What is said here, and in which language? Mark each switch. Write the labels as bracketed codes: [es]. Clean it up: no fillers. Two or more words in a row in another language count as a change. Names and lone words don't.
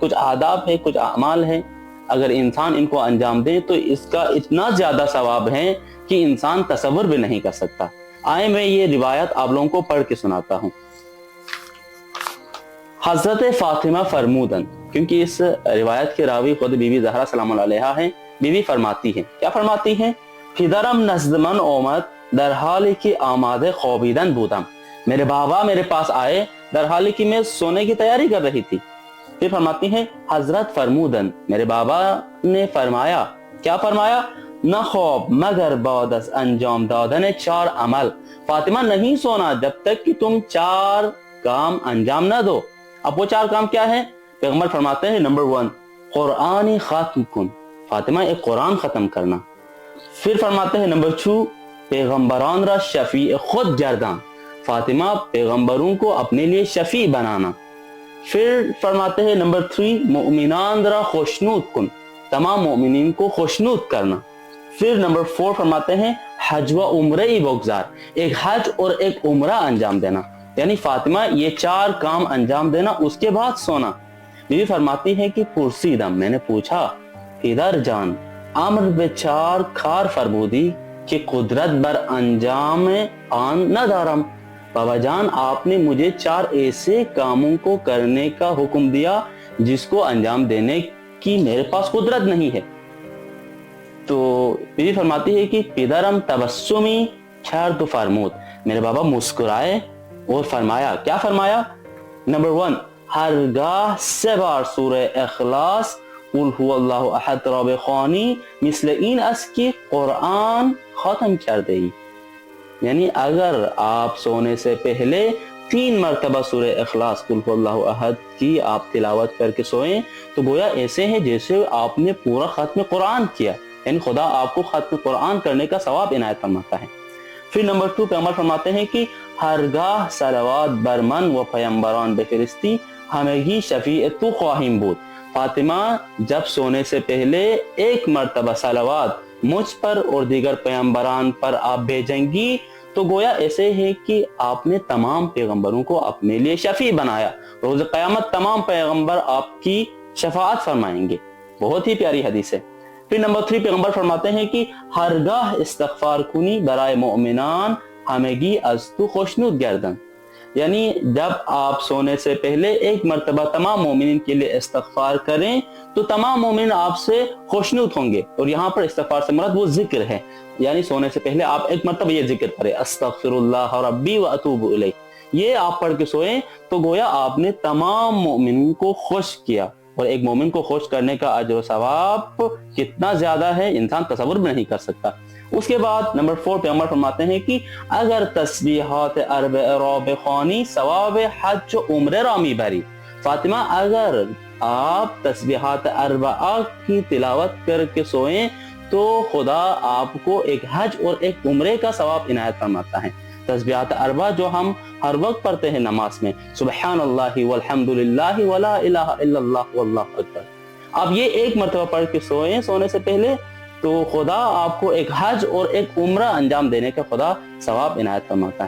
[ur] کچھ آداب ہے، کچھ اعمال ہے، اگر انسان ان کو انجام دے تو اس کا اتنا زیادہ ثواب ہے کہ انسان تصور بھی نہیں کر سکتا۔ آئے میں یہ روایت آپ لوگوں کو پڑھ کے سناتا ہوں۔ [fa] حضرت فاطمہ فرمودن، [ur] کیونکہ اس روایت کے راوی خود بی بی زہرا [ar] سلام اللہ علیہا [ur] ہیں، بی بی فرماتی ہیں، کیا فرماتی ہیں؟ [fa] پدرم نزدمن اومد در حالی کی آماده خوابیدن بودم، [ur] میرے بابا میرے پاس آئے [fa] در حالی کی [ur] میں سونے کی تیاری کر رہی تھی۔ پھر فرماتی ہیں [fa] حضرت فرمودن، [ur] میرے بابا نے فرمایا، کیا فرمایا؟ [fa] نہ خواب مگر بعد از انجام دادن 4 عمل، [ur] فاطمہ نہیں سونا جب تک کہ تم 4 کام انجام نہ دو۔ اب وہ 4 کام کیا ہیں؟ پیغمبر فرماتے ہیں نمبر 1 [fa] قرآن ختم کن، [ur] فاطمہ ایک قرآن ختم کرنا۔ پھر فرماتے ہیں نمبر 2 [fa] پیغمبران را شفیع خود گردان، [ur] فاطمہ پیغمبروں کو اپنے لیے شفیع بنانا۔ پھر فرماتے ہیں نمبر 3 [fa] مؤمنان را خوشنود کن، [ur] تمام مؤمنین کو خوشنود کرنا۔ پھر نمبر 4 فرماتے ہیں [fa] حج و عمرہ بگزار، [ur] ایک حج اور ایک عمرہ انجام دینا، یعنی فاطمہ یہ 4 کام انجام دینا، اس کے بعد سونا۔ بیوی فرماتی ہے کہ پرسیدم، میں نے پوچھا [fa] پدر جان امر به 4 کار فرمودی کہ قدرت بر انجام آن ندارم، [ur] بابا جان آپ نے مجھے 4 ایسے کاموں کو کرنے کا حکم دیا جس کو انجام دینے کی میرے پاس قدرت نہیں ہے۔ تو بیوی فرماتی ہے کہ [fa] پدرم تبسمی کرد و فرمود، [ur] میرے بابا مسکرائے اور فرمایا، کیا فرمایا؟ نمبر 1 [fa] ہرگاہ 3 بار سورہ اخلاص [ar] قل هو اللہ احد [fa] را بخوانی مثل این است [ur] کہ قرآن ختم کر دے، یعنی اگر آپ سونے سے پہلے 3 مرتبہ سورہ اخلاص [ar] قل هو اللہ احد [ur] کی آپ تلاوت کر کے سوئیں تو گویا ایسے ہیں جیسے آپ نے پورا ختم قرآن کیا، یعنی خدا آپ کو ختم قرآن کرنے کا ثواب عنایت فرماتا ہے۔ پھر نمبر 2 پیغمبر فرماتے ہیں کہ [fa] ہرگاہ صلوات بر من و پیمبران بفرستی ہمگی شفیع تو خواہیم بود، [ur] فاطمہ جب سونے سے پہلے 1 مرتبہ صلوات مجھ پر اور دیگر پیغمبران پر آپ بھیجیں گی تو گویا ایسے ہے کہ آپ نے تمام پیغمبروں کو اپنے لیے شفیع بنایا، روز قیامت تمام پیغمبر آپ کی شفاعت فرمائیں گے۔ بہت ہی پیاری حدیث ہے۔ پھر نمبر 3 پیغمبر فرماتے ہیں کہ [fa] ہرگاہ استغفار کنی برائے مؤمنان ہمگی از تو خوشنود گردن، [ur] یعنی جب آپ سونے سے پہلے 1 مرتبہ تمام مومنین کے لیے استغفار کریں تو تمام مومن آپ سے خوشنود ہوں گے۔ اور یہاں پر استغفار سے مراد وہ ذکر ہے، یعنی سونے سے پہلے آپ 1 مرتبہ یہ ذکر کریں [ar] استغفر اللہ ربی و اتوب الیہ، [ur] یہ آپ پڑھ کے سوئیں تو گویا آپ نے تمام مومنوں کو خوش کیا۔ اور ایک مومن کو خوش کرنے کا اجر و ثواب کتنا زیادہ ہے انسان تصور بھی نہیں کر سکتا۔ اس کے بعد نمبر 4 پیغمبر فرماتے ہیں کہ [fa] اگر تسبیحات 4 را بخوانی ثواب حج و عمرہ را میبری، [ur] فاطمہ اگر آپ تسبیحات 4 کی تلاوت کر کے سوئیں تو خدا آپ کو ایک حج اور ایک عمرے کا ثواب عنایت فرماتا ہے۔ تسبیحات 4 جو ہم ہر وقت پڑھتے ہیں نماز میں، [ar] سبحان اللہ والحمد للہ ولا الہ الا اللہ واللہ اکبر، [ur] آپ یہ 1 مرتبہ پڑھ کے سوئیں سونے سے پہلے تو خدا آپ کو ایک حج اور ایک عمرہ انجام دینے کا خدا ثواب عنایت فرماتا ہے۔